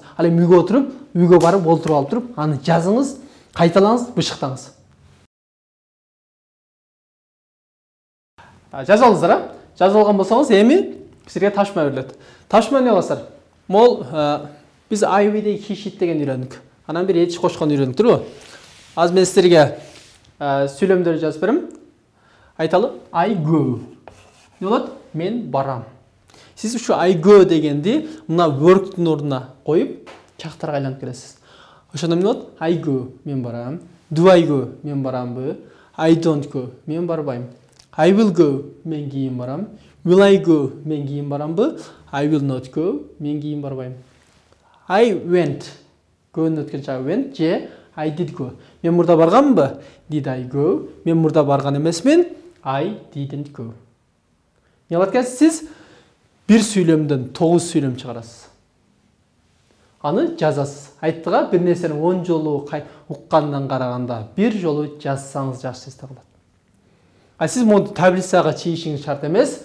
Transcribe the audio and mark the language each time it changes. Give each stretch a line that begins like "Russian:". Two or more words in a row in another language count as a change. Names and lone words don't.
Kyrgyz: Ал эми үйгө отуруп, үйгө барып олтуруп алып туруп, аны жазыңыз, кайталаңыз, бышыктаңыз. Жазып алдыңыздар, а? Жазып алган болсоңуз, эми сизге тапшырма берилет. Тапшырма эмне кыласыздар? Мол биз
English: I will he sheet
Kyrgyz: деген үйрөндүк. Анан бир эч кошкон үйрөндүк, туурабы? Азыр мен силерге сүйлөмдөрдү жазып берем. Айталы,
English: I go.
Kyrgyz: Эмне болот? Мен барам. Сиз ушу
English: I go
Kyrgyz: дегенди мына work'тун ордуна коюп, чактарга айланып келесиз. Ошондо эмне болот?
English: I go,
Kyrgyz: мен барам.
English: Do I go,
Kyrgyz: мен барамбы?
English: I don't go,
Kyrgyz: мен барбайм.
English: I will go,
Kyrgyz: мен кийин барам.
English: Will I go,
Kyrgyz: мен кийин барамбы?
English: I will not go,
Kyrgyz: мен кийин барбайм.
English: I went,
Kyrgyz: go'нун өткөн чагы went же
English: I did go.
Kyrgyz: Мен мурда барганмынбы?
English: Did I go?
Kyrgyz: Мен мурда барган эмесмин.
English: I didn't go.
Kyrgyz: Эмне болот экен? Сиз бир сүйлөмдөн 9 сүйлөм чыгарасыз. Аны жазасыз. Айттыга бир нерсени 10 жолу уккандан караганда бир жолу жазсаңыз жакшы эсте калат. Сиз муну таблицага чийишиңиз шарт эмес.